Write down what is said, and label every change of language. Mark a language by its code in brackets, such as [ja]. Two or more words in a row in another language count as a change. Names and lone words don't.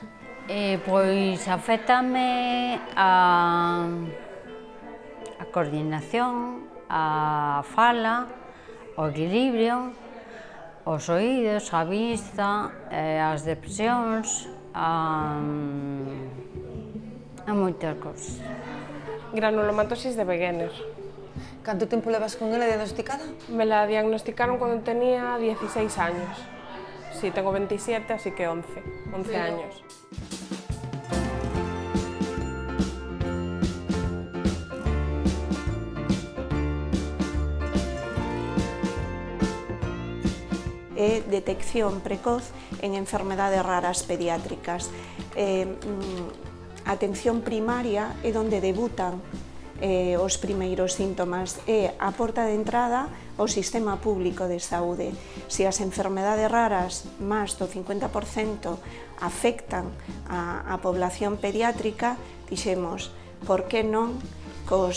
[gl] Pois afétame a coordinación, a fala, o equilibrio, os oídos, a vista, as depresións, a moitas cousas. Granulomatosis de Wegener. Canto tempo levas con ela diagnosticada? [es] Me la diagnosticaron cuando tenía 16 años. Sí, tengo 27, así que 11 años. É detección precoz en enfermedades raras pediátricas. [gl] A atención primaria é onde debutan os primeiros síntomas, é a porta de entrada ao sistema público de saúde. Se as [es] enfermedades raras, [gl] máis do 50%, afectan a población pediátrica, dixemos, por que non cos